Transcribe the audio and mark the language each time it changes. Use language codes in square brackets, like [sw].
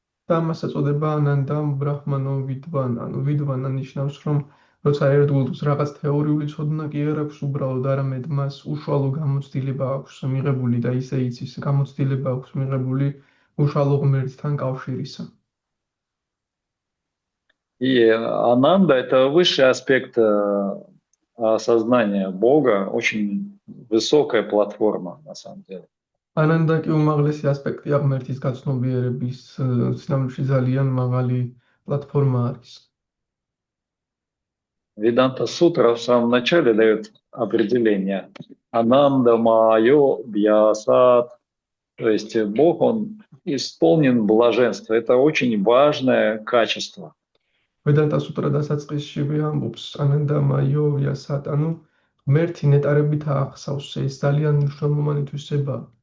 [ka] Тамас ეწოდება [sa] ანანდამ ბრაჰმანო ვიდვან, [ka] ანუ ვიდვანა ნიშნავს, რომ როცა ერთგულს რაღაც თეორიული ცოდნა კი არ აქვს უბრალოდ, არამედ მას უშუალო გამოცდილება აქვს მიღებული და ისე იცის, გამოცდილება აქვს მიღებული უშუალო ღმერთთან კავშირისა. [ru] И ананда – это высший аспект осознания Бога, очень высокая платформа на самом деле. [ka] ანანდა კი უმაღლესი ასპექტია ღმერთის გაცნობიერების სინამდვილეში ძალიან მაღალი პლატფორმა არის. [ru] Веданта Сутра в самом начале дает определение. [sa] Ананда майо бьясат. [ru] То есть Бог, Он исполнен блаженства. Это очень важное качество. [ka] Веданта Сутра დასაწყისში ამბობს [sa] ანანდა მაიო ბიასат, [ka] ანუ ღმერთი ნეტარებით აღსავს, ეს ძალიან მნიშვნელოვანი თვისებაა.